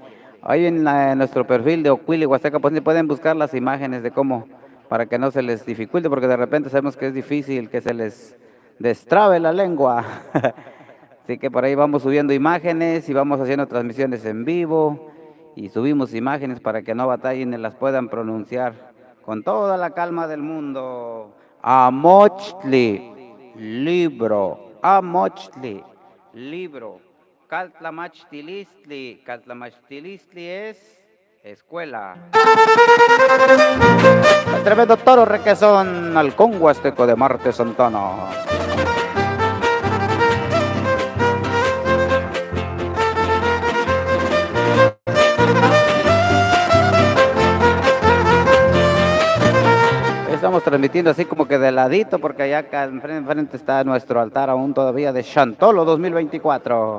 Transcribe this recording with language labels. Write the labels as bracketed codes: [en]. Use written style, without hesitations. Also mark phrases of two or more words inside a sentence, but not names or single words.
[es] Ahí en nuestro perfil de Ocuili Huasteca Potosina pueden buscar las imágenes de cómo, para que no se les dificulte, porque de repente sabemos que es difícil que se les destrabe la lengua. Así que por ahí vamos subiendo imágenes y vamos haciendo transmisiones en vivo y subimos imágenes para que no batallen y las puedan pronunciar con toda la calma del mundo. [nah] Amochtli, libro. Amochtli, libro. Caltlamachtilistli. [es] Caltlamachtilistli es escuela. El tremendo toro requesón, halcón huasteco de Marte Santana. Estamos transmitiendo así como que de ladito, porque allá acá enfrente está nuestro altar aún todavía de Chantolo 2024.